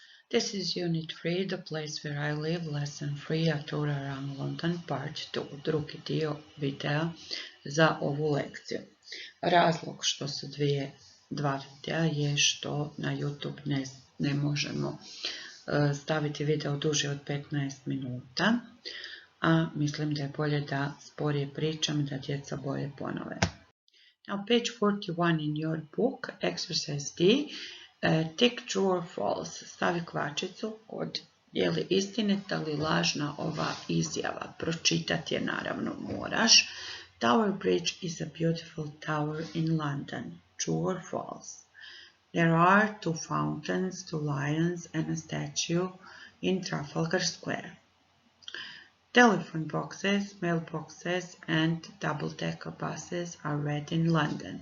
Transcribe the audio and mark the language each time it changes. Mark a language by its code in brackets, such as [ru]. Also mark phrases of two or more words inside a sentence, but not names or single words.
[en] This is Unit 3, The Place Where I Live, Lesson 3, A Tour Around London, Part 2, [hr] drugi dio videa za ovu lekciju. Razlog što su dva videa je što na YouTube ne možemo staviti video duže od 15 minuta, a mislim da je bolje da sporije pričam, da djeca bolje ponove. [en] Now, page 41 in your book, exercise D, tick true or false. [hr] Stavi kvačicu kod je li istinita ili lažna ova izjava. Pročitati je naravno moraš. [en] Tower Bridge is a beautiful tower in London. True or false? There are 2 fountains, 2 lions and a statue in Trafalgar Square. Telephone boxes, mailboxes and double-decker buses are red in London.